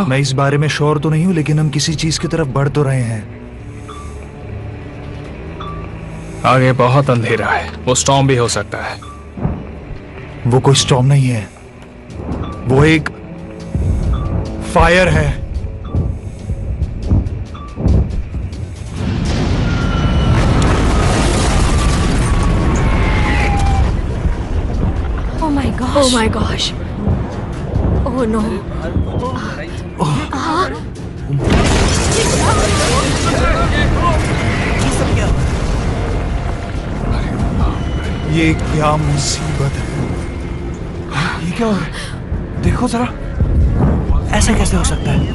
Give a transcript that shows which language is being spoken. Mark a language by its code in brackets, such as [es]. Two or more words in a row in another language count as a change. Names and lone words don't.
[hi] मैं इस बारे में श्योर तो नहीं हूँ, लेकिन हम किसी चीज की तरफ बढ़ तो रहे हैं। आगे बहुत अंधेरा है, वो स्टॉर्म भी हो सकता है। वो कोई स्टॉर्म नहीं है, वो एक फायर है। [en] Oh my gosh. Oh my gosh. Oh no. [hi] ये क्या मुसीबत है? ये क्या हो रहा है? देखो जरा, ऐसा कैसे हो सकता है?